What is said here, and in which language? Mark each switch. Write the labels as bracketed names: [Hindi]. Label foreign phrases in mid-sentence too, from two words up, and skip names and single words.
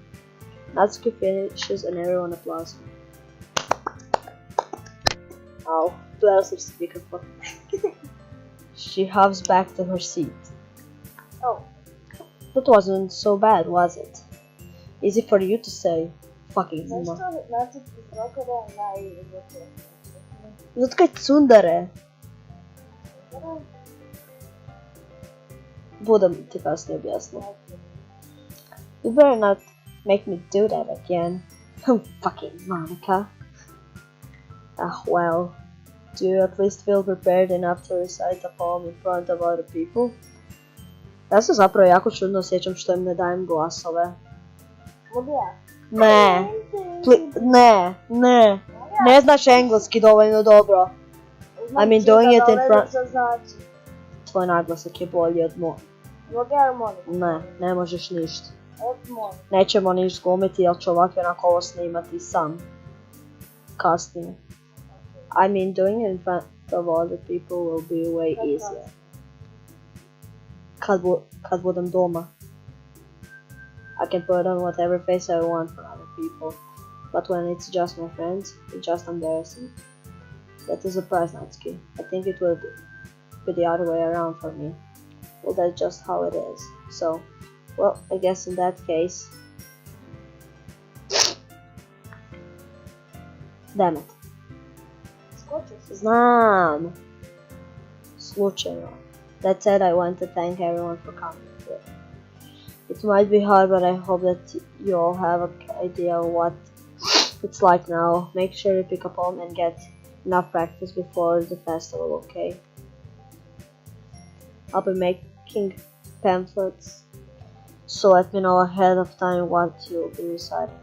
[English] Natsuki finishes and everyone applauds. Ow, bless her speakerphone. She hops back to her seat. Oh. That wasn't so bad, was it? Easy for you to say. Fucking Zuma. [Croatian] Zato kaj cundare? Budem ti kasnije objasniti. [English] You better not make me do that again. Fucking Monica. Ah, well. Do you at least feel prepared enough to recite a poem in front of other people? [Croatian] Ja se zapravo jako čudno osjećam što im ne dajem glasove. Mogu ja? Ne. Ne znaš engleski dovoljno dobro. [English] I mean, doing it in front... [Croatian] Tvoj naglasak je bolji od moj. Mogu ja molim? Ne možeš ništa. Molim. Nećemo ništa glumiti jer ću ovako onako ovo snimati sam. Kasnije. [English] I mean, doing it in front of other people will be way easier. [Croatian] Kad budem doma. [English] I can put on whatever face I want for other people. But when it's just my friends, it's just embarrassing. That is a surprise, Natsuki. I think it will be the other way around for me. Well, that's just how it is. So, well, I guess in that case... Damn it. [Croatian] Znam. Slučajno. [English] That said, I want to thank everyone for coming. It might be hard, but I hope that you all have an idea of what it's like now. Make sure you pick a poem and get enough practice before the festival, okay? I'll be making pamphlets, so let me know ahead of time what you'll be reciting.